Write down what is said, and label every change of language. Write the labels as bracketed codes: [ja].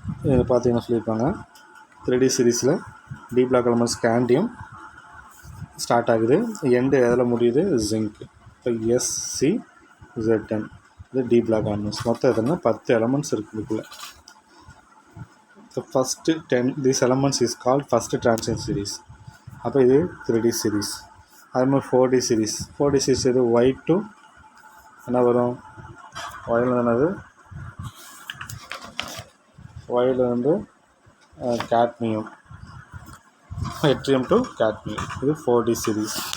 [ta] இதை பார்த்தீங்கன்னா சொல்லியிருப்பாங்க 3D சீரீஸில் D black elements scandium start ஆகுது, எண்டு எதில் முடியுது? ஜிங்க். இப்போ SCZN இது டி பிளாக் எலமெண்ட்ஸ். மொத்தம் எதுனா 10 எலமெண்ட்ஸ் இருக்குது இதுக்குள்ளே. [en] The first 10 these elements is called first transition series. [ta] அப்போ இது 3D series. அது மாதிரி 4D series. 4D series இது Y2 என்ன வரும்? Yல என்னது? Yல வந்து கேட்மியம், எட்ரியம் டு கேட்மியம். இது 4D series.